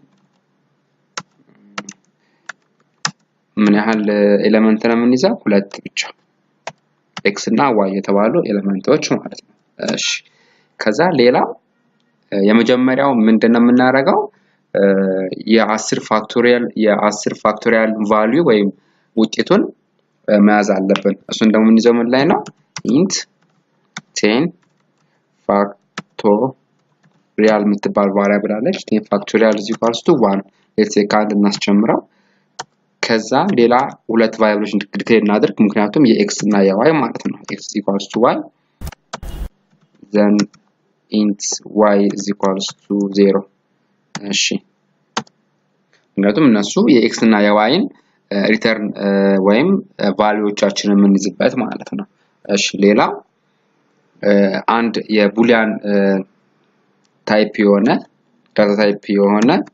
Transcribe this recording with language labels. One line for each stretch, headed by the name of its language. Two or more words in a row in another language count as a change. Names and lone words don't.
Amharic: ምን ያህል ኤሌመንት ነው የምንይዘው ሁለት ብቻ x እና y የተባሉ ኤሌመንቶች ማለት ነው እሺ ከዛ ሌላ የመጀመሪያው ምንድነው የምናደርገው የ10 ፋክቶሪያል ቫልዩ ወይም ውጤቱን መያዝ አለብን እሱን ደግሞ እንይዘው ምን ላይ ነው int 10
English: factorial
Amharic: የምትባል ቫሪያብል አለች
English: 10 factorial is equals to 1 let's say
Amharic: ካንድ እናስጨምረው ከዛ ሌላ ሁለት ቫሪያብሎችን ዲክሌር እናድርግ ምክንያቱም የx እና የy ማለት ነው
English: x equals to y then int y is equals to 0
Amharic: እሺ ምክንያቱም እነሱ የx እና የyን ሪተርን ወይም ቫልዩዎቻችንን የምንይዝበት ማለት ነው እሺ ሌላ አንድ የቡሊያን ታይፕ የሆነ ዳታ ታይፕ የሆነ